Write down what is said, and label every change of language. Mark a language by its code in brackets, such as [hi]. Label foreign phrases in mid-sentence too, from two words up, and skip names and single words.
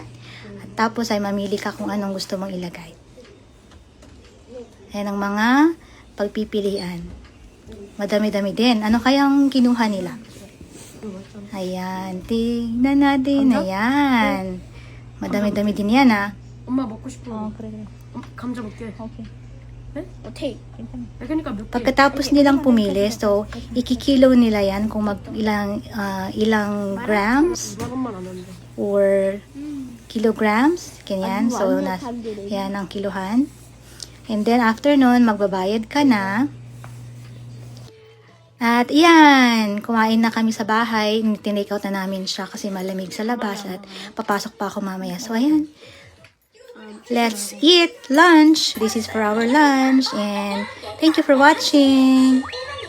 [tl] At tapos ay mamili ka kung anong gusto mong ilagay. Ayan ang mga pagpipilian. Madami-dami din. Ano kayang kinuha nila? Ayan, tignan natin. Ayan. Madami-dami din yan, ha? [ko] 엄마 먹고 싶어. 그래. 감자 먹게. 오케이. 네? 오케이. 괜찮아. 그러니까 몇 개? [tl] Pagkatapos nilang pumili, so ikikilo nila yan kung ilang grams [ko] 이만원만 안 하는데. [en] or kilograms. Ganyan. [tl] So, yan ang kiluhan. [en] And then, after [tl] nun, magbabayad ka na. At yan, kumain na kami sa bahay. Tinake out na namin siya kasi malamig sa labas at papasok pa ako mamaya. So, ayan. [en] Let's eat lunch. This is for our lunch. And thank you for watching.